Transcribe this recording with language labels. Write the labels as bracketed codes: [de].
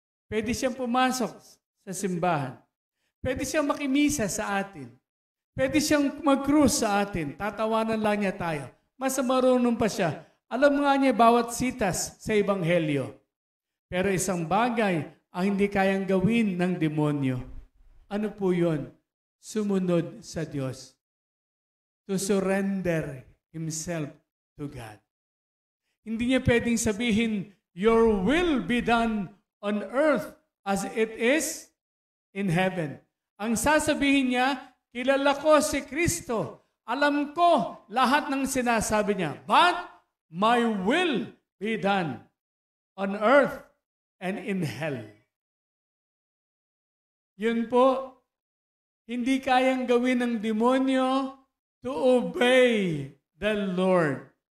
[tl] Pwede siyang pumasok sa simbahan. Pwede siyang makimisa sa atin. Pwede siyang mag-cruise sa atin. Tatawanan lang niya tayo. Mas marunong pa siya. Alam nga niya bawat sitas sa Ebanghelyo. Pero isang bagay ang hindi kayang gawin ng demonyo. Ano po yun? Sumunod sa Diyos. [en] To surrender himself to God. [tl] Hindi niya pwedeng sabihin, [en] your will be done on earth as it is in heaven. [tl] Ang sasabihin niya, kilala ko si Kristo. Alam ko lahat ng sinasabi niya. [en] But my will be done on earth and in hell. [tl] Yun po, hindi kayang gawin ng demonyo [en] to obey the Lord.